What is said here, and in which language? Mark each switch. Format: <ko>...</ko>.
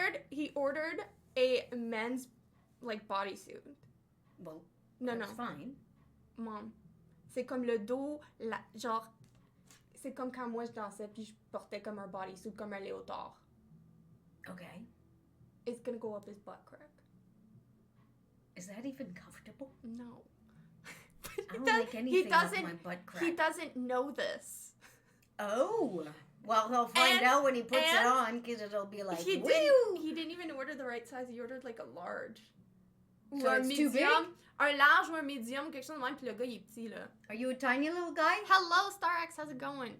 <en>He ordered a men's like bodysuit. Well, No. fine.</en> <fr>Mom, c'est comme le dos, genre, c'est comme quand moi je dansais puis je portais comme un bodysuit, comme un léotard.</fr> <en>Okay. It's gonna go up his butt crack. Is that even comfortable? No. I don't like anything up my butt crack. He doesn't know this. Oh. Well, he'll find out when he puts it on, because it'll be like, he didn't even order the right size. He ordered like a large. So it's too big?</en> <fr>Un large ou un medium, quelque chose de même, puis le gars, il est petit, là.</fr> <en>Are you a tiny little guy? Hello, StarX, how's it going?</en>